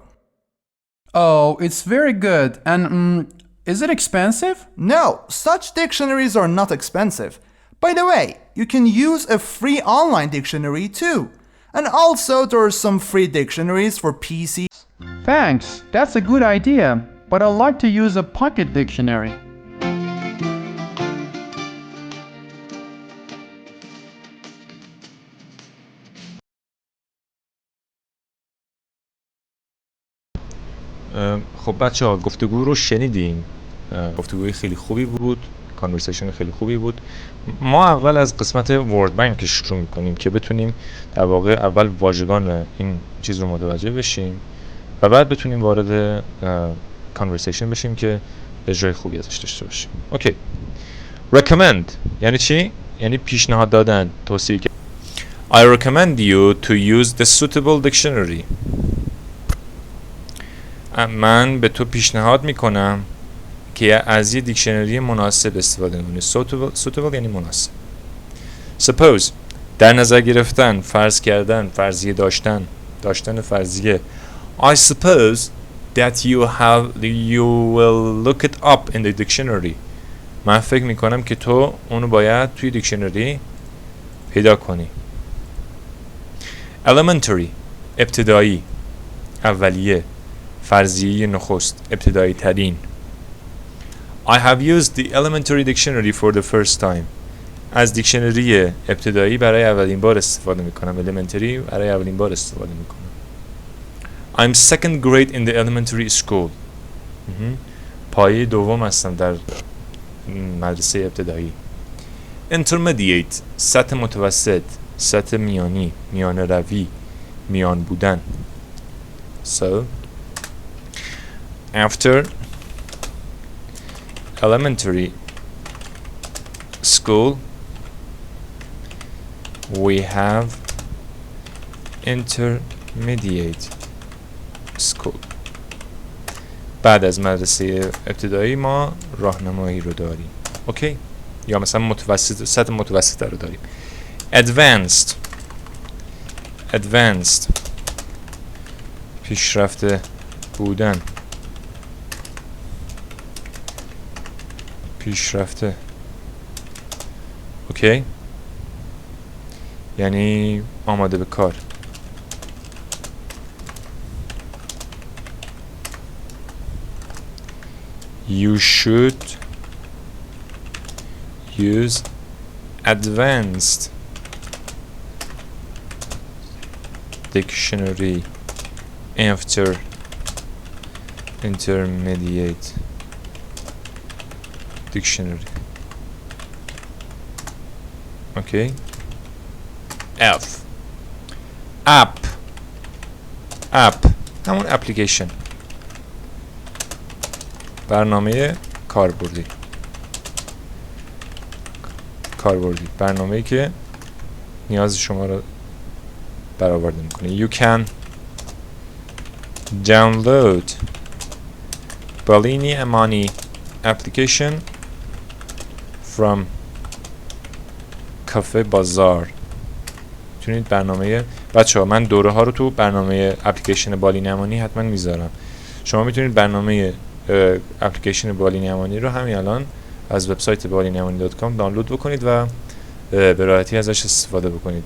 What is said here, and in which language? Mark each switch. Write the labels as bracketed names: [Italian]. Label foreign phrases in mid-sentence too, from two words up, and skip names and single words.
[English] Oh, it's very good. And is it expensive? No, such dictionaries are not expensive. By the way, you can use a free online dictionary too. And also there are some free dictionaries for PC. Thanks, that's a good idea. But I'd like to use a pocket dictionary. [Persian] خب بچه ها گفتگو رو شنیدین. گفتگوی خیلی خوبی بود، کانورسیشن خیلی خوبی بود. ما اول از قسمت [English] word bank [Persian] شروع میکنیم که بتونیم در واقع اول واژگان این چیز رو متوجه بشیم و بعد بتونیم وارد کانورسیشن بشیم که اجرای خوبی ازش داشته باشیم. اوکی. recommend یعنی چی؟ یعنی پیشنهاد دادن، توصیه کردن. [English] I recommend you to use the suitable dictionary. [Persian] من به تو پیشنهاد میکنم که از یه دیکشنری مناسب استفاده کنی. suitable یعنی مناسب. suppose در نظر گرفتن، فرض کردن، فرضیه داشتن فرضیه. [English] I suppose that you will look it up in the dictionary. [Persian] من فکر میکنم که تو اونو باید توی دیکشنری پیدا کنی. elementary ابتدایی، اولیه، فرضیه نخست، ابتدایی ترین. [English] I have used the elementary dictionary for the first time. [Persian] از دیکشنری ابتدایی برای اولین بار استفاده میکنم. elementary برای اولین بار استفاده میکنم. [English] I'm second grade in the elementary school. [Persian] پایه دوم هستم در مدرسه ابتدایی. intermediate سطح متوسط، سطح میانی، میانه روی، میان بودن. [English] So after elementary school we have intermediate school. [Persian] بعد از مدرسه ابتدایی ما راهنمایی رو داریم. اوکی؟ یا مثلا متوسط، سطح متوسط رو داریم. advanced پیشرفته بودن، پیشرفته. اوکی؟ یعنی آماده به کار. [English] You should use advanced dictionary after intermediate dictionary. Okay. [Persian] F app همون اپلیکیشن، برنامه کاربردی، برنامه‌ای که نیاز شما رو برآورده میکنه. [English] You can download Balini Amani application from کافه بازار. [Persian] میتونید برنامه بچه‌ها، من دوره ها رو تو برنامه اپلیکیشن بالینی امانی حتما میذارم. شما میتونید برنامه اپلیکیشن بالینی امانی رو همین الان از وبسایت baliniamani.com دانلود بکنید و به راحتی ازش استفاده بکنید.